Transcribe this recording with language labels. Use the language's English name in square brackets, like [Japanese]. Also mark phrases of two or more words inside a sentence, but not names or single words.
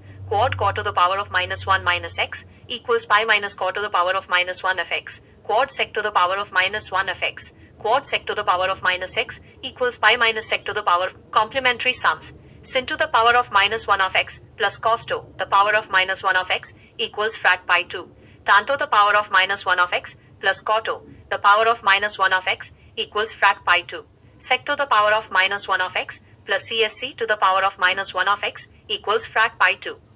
[English] Quad cot to the power of minus 1 minus x equals pi minus cot to the power of minus 1 of x. Quad sec to the power of minus 1 of x. Quad sec to the power of minus x equals pi minus sec to the power of complementary sums. Sin to the power of minus 1 of x plus cos to the power of minus 1 of x equals frac pi 2. Tan to the power of minus 1 of x plus cot to the power of minus 1 of x equals frac pi 2. Sec to the power of minus 1 of x plus CSC to the power of minus 1 of x equals frac pi 2.